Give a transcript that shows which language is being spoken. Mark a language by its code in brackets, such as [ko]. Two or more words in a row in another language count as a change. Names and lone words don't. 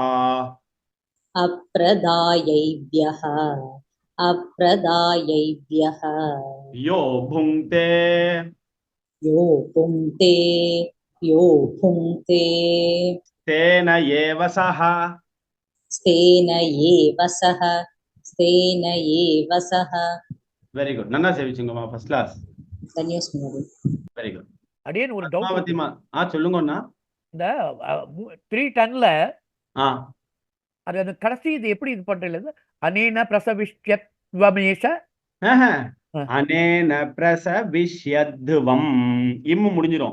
[sa] अप्रदायैभ्यः यो भुङ्क्ते यो भुङ्क्ते तेन एव सः स्तेन एव सः [en] very good [ta] நல்லா சேவிச்சுங்கம்மா [en] first class [sa] धन्योस्मि [en] very good [ta] அடியன் ஒரு டவுட் பத்மாவதிமா சொல்லுங்கண்ணா இந்த 3 டன்ல ஆ அது அந்த கடைசி இது எப்படி இது பண்றது [sa] अनेन प्रसविष्यध्वमेष अनेन प्रसविष्यध्वम् [ta] இம்மு முடிஞ்சிரும்